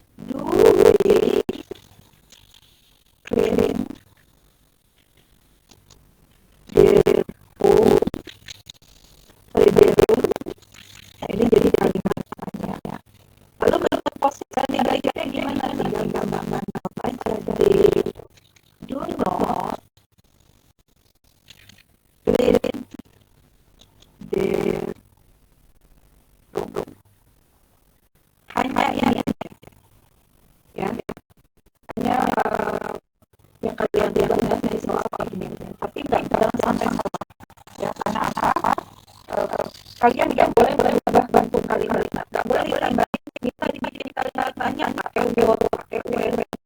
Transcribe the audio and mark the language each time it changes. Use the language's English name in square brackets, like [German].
[English] Do we clean their home? [Indonesian] Nah, ini jadi kalimat tanya ya. Lalu bentuk posisi negatifnya gimana? Tinggal gambar apa aja. [English] They do not clean their room. [Indonesian] Hanya ini ya. Hanya yang kalian lihat dari soal ini. Tapi nggak sampai salah. Ya, karena apa? Kalian nggak boleh berubah bentuk kalimat. Nggak boleh ditambahin kita dibikin kalimat tanya pakai will, pakai were.